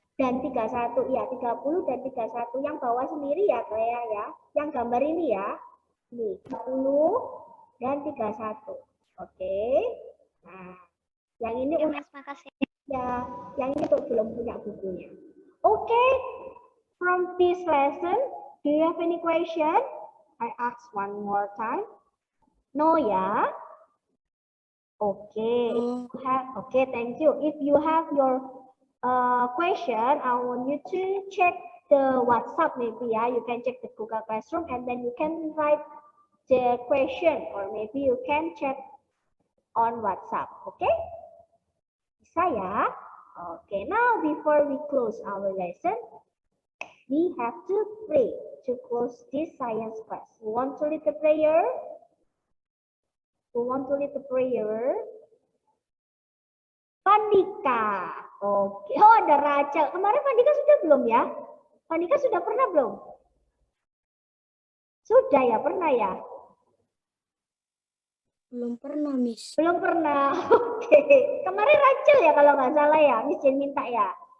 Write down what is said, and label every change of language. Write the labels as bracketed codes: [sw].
[id] Dan 31. Iya, 30 dan 31. Yang bawah sendiri ya, Clea ya. Yang gambar ini ya. Nih, 30 dan 31. Oke. Nah, yang ini Ya, Miss, makasih. ya, yang ini tuh belum punya bukunya. Oke. [en] From this lesson, do you have any question? I ask one more time. No ya? Okay. Okay, thank you. If you have your question, I want you to check the WhatsApp maybe ya. You can check the Google Classroom and then you can write the question or maybe you can chat on WhatsApp. Okay? [id] Bisa ya? [en] Okay, now before we close our lesson, we have to pray to close this science class. You want to lead the prayer? Who want to lead the prayer? [id] Pandika. Oke. Oh, ada Rachel. Kemarin Pandika sudah belum ya? Pandika sudah pernah belum? Sudah ya, pernah ya? Belum pernah, Miss. Belum pernah. Oke. Kemarin Rachel ya kalau nggak salah ya. Miss Jen minta ya.